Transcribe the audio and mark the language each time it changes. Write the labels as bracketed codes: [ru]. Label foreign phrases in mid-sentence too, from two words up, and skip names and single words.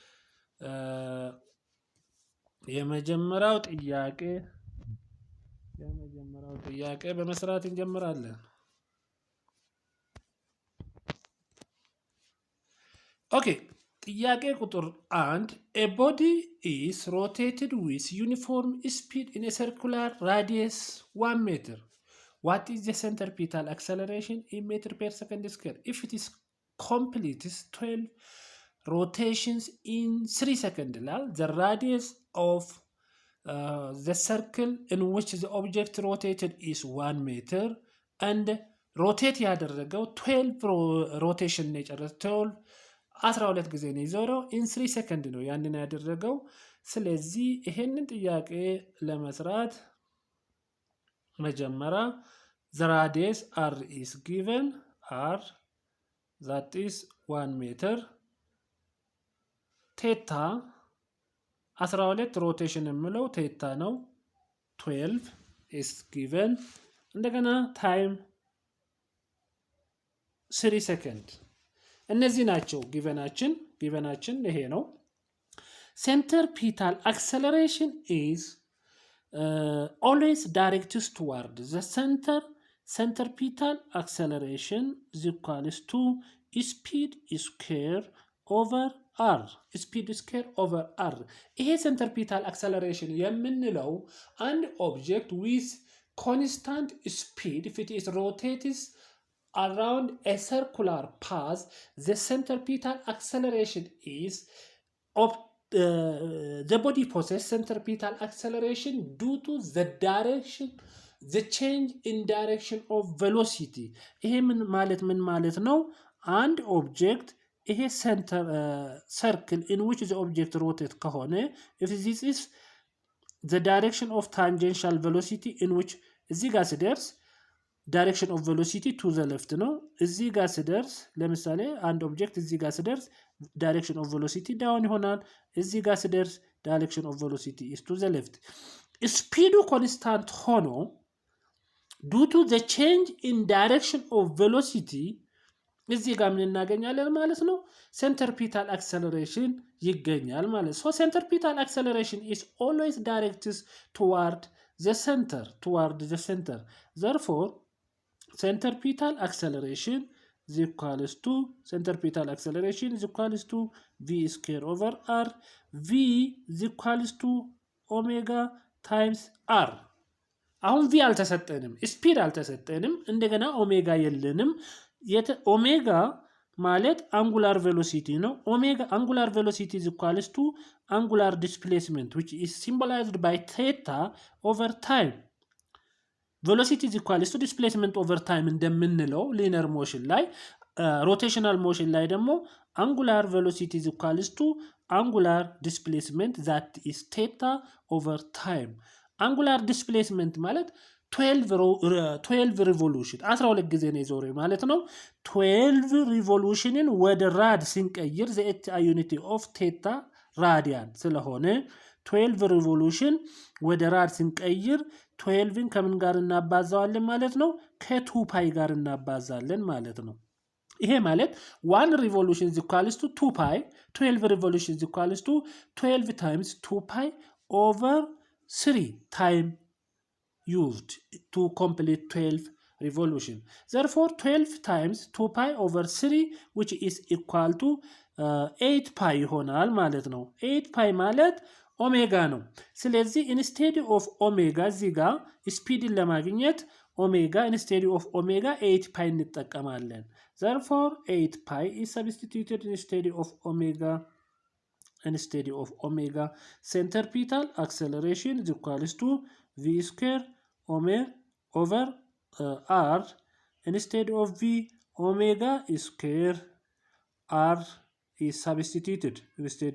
[am] የመጀመሪያው ጥያቄ በመስራት እንጀምራለን። ኦኬ ጥያቄ ቁጥር 1 [en] a body is rotated with uniform speed in a circular radius 1 meter. What is the centripetal acceleration in meter per second square if it is completes 12 rotations in 3 seconds? The radius of the circle in which the object rotated is 1 meter and rotate ያደረገው 12 rotation [am] ነው የጨረሰው 12 ጊዜ ነው የዞረው [en] in 3 seconds [am] ነው ያንን ያደረገው። ስለዚህ ይሄንን ጥያቄ ለመስራት [en] መጀመሪያ the radius r is given r that is 1 meter theta 12 rotation [am] የምለው theta ነው [en] 12 is given እንደገና time 3 seconds [am] እነዚህ ናቸው ጊቨናችን ይሄ ነው። [en] centripetal acceleration is always directed toward the center. Centripetal acceleration is equals to speed square over r. Speed square over r. ይሄ centripetal acceleration [am] የምንለው አንድ [en] object with constant speed if it is rotated around a circular path, the centripetal acceleration is of the body possesses centripetal acceleration due to the change in direction of velocity. [am] ይሄ ምን ማለት ነው? አንድ ኦብጀክት ይሄ [en] circle in which the object rotate ከሆነ if this is the direction of tangential velocity in which [am] እዚህ ጋር ሲደርስ [en] direction of velocity to the left [am] ነው። እዚህ ጋር ሲደርስ ለምሳሌ አንድ ኦብጀክት እዚህ ጋር ሲደርስ [en] direction of velocity down [am] ይሆናል። እዚህ ጋር ሲደርስ [en] direction of velocity is to the left። [am] ስፒዱ ኮንስታንት ሆኖ [en] due to the change in direction of velocity [am] እዚህ ጋር ምን እናገኛለን ማለት ነው? [en] centripetal acceleration [am] ይገኛል ማለት ነው። [en] so centripetal acceleration is always directed toward the center. Therefore centripetal acceleration is equals to v square over r. V is equals to omega times r. [am] አሁን v አልተሰጠንም፣ ስፒድ አልተሰጠንም፣ እንደገና ኦሜጋ የለንም። ኦሜጋ ማለት [en] angular velocity [am] ነው። [en] angular velocity is equals to angular displacement which is symbolized by theta over time. velocity is equals to displacement over time እንደምንለው linear motion ላይ rotational motion [am] ላይ ደግሞ [en] angular velocity is equals to angular displacement that is theta over time. angular displacement [am] ማለት [en] 12 revolution [am] 12 ጊዜ ነው የዞረው ማለት ነው። [en] 12 revolutionን [am] ወደ ራድ ሲንቀይር [en] the unity of theta [am] ራዲያን ስለሆነ [en] 12 revolution [am] ወደ ራድ ሲንቀይር 12ን ከምን ጋር እናባዛዋለን ማለት ነው? ከ2 ፓይ ጋር እናባዛለን ማለት ነው። ይሄ ማለት [en] 1 revolution is equals to 2 pi 12 revolution is equals to 12 times 2 pi over 3 time used to complete 12 revolution. Therefore 12 times 2 pi over 3 which is equal to [am] 8 ፓይ ይሆናል ማለት ነው 8 ፓይ ማለት ኦሜጋ ነው ስለዚህ [en] instead of omega [am] እዚህ ጋር ስፒድን ለማግኘት ኦሜጋ [en] instead of omega [am] 8 ፓይ እንጠቀማለን [en] therefore 8 pi is substituted instead of omega centripetal acceleration is equals to v square over r instead of v omega square r is substituted instead